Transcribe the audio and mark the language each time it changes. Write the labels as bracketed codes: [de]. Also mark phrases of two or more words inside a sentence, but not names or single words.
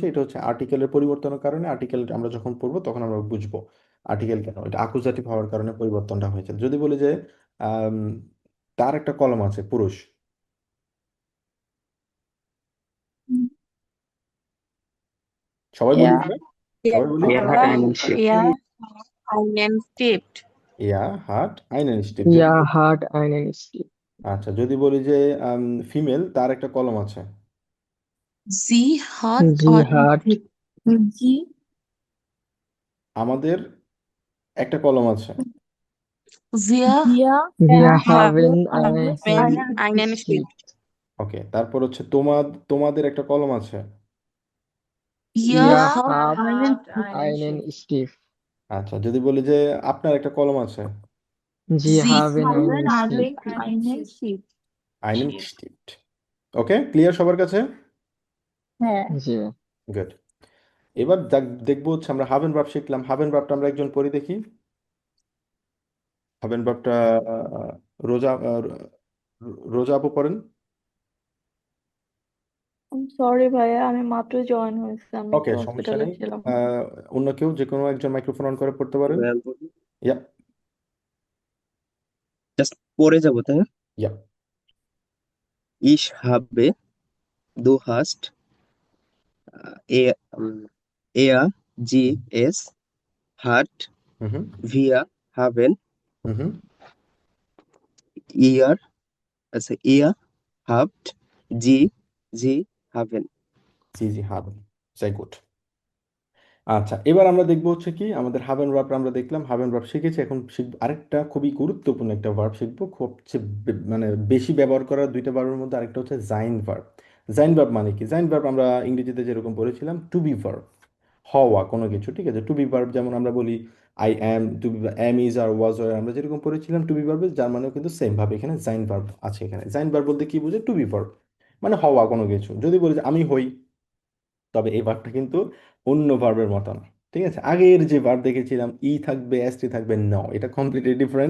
[bn] এটা হচ্ছে আর্টিকেলের পরিবর্তনের কারণে। আর্টিকেল আমরা যখন পড়বো তখন আমরা বুঝবো আর্টিকেল কেন, এটা আকুজাটিভ হওয়ার কারণে পরিবর্তনটা হয়েছে। যদি বলি যে আম, তার একটা কলম আছে, পুরুষ, সবাই বলি [de] Er, [bn] আমরা, সবাই বলি [de] Er hat einen Stift. Er einen Stift. Ihr hat einen Stift. যদি Ja hat einen Stift. [bn] আচ্ছা, যদি বলি যে ফিমেল, তার একটা কলম আছে, [de] Sie hat Sie einen hat Stift. sie, [bn] আমাদের একটা কলম আছে, [de] Wir wir haben haben einen einen Stift. Stift. [bn] ওকে। তারপর হচ্ছে তোমাদের একটা কলম আছে। [de] Ihr Ihr habt habt einen einen Stift. [bn] আচ্ছা, যদি বলি যে আপনার একটা কলম আছে, [de] Sie Sie haben einen haben Stift. einen Stift. einen Stift. [bn] ওকে, ক্লিয়ার সবার কাছে? হ্যাঁ, জি। গুড। এবার দেখবো হচ্ছে আমরা হাভেন ভার্ব শিখলাম। হাভেন ভার্বটা আমরা একজন পড়ি দেখি। হাভেন ভার্বটা রোজা রোজা আপু পড়েন। সরি ভাইয়া, আমি মাত্র জয়েন হয়েছি, আমি ওকে, একটু সমস্যা হসপিটালে নেই। ছিলাম। অন্য কেউ, যে কোনো একজন মাইক্রোফোন অন করে পড়তে পারেন। ইয়া, জাস্ট পড়ে যাবো, তাই না? ইয়া। [de] Ich habe, du hast, er, er, sie, es, hat, [bn] হুম হুম [de] wir haben, [bn] হুম হুম। [de] ihr, also ihr habt, sie haben. [bn] জি জি, হাভেন। [en] very good. [bn] আচ্ছা, এবার আমরা দেখবো হচ্ছে কি, আমাদের হাভেন ভার্ব আমরা দেখলাম, হাভেন ভার্ব শিখেছি। এখন শিখবো আরেকটা খুবই গুরুত্বপূর্ণ একটা ভার্ব শিখবো, সবচেয়ে মানে বেশি ব্যবহার করা দুইটা ভার্বের মধ্যে আরেকটা হচ্ছে জাইন ভার্ব। জাইন ভার্ব মানে কি? জাইন ভার্ব আমরা ইংরেজিতে যেরকম পড়েছিলাম, [en] to be verb, [bn] হওয়া কোনো কিছু, ঠিক আছে। [en] to be verb [bn] যেমন আমরা বলি [en] I am, to be am is are was are, [bn] আমরা যেরকম পড়েছিলাম [en] to be verb, [bn] যার মানেও কিন্তু সেম ভাবে এখানে জাইন ভার্ব আছে। এখানে জাইন ভার্ব বলতে কি বুঝে? [en] to be verb [bn] মানে হওয়া কোনো কিছু। যদি বলি যে আমি হই, তবে এই ভার্বটা কিন্তু অন্য ভার্বের মতো না, ঠিক আছে। আগের যে ভার্ব দেখেছিলাম ই থাকবে এস টি থাকবে, ন, এটা [en] completely different.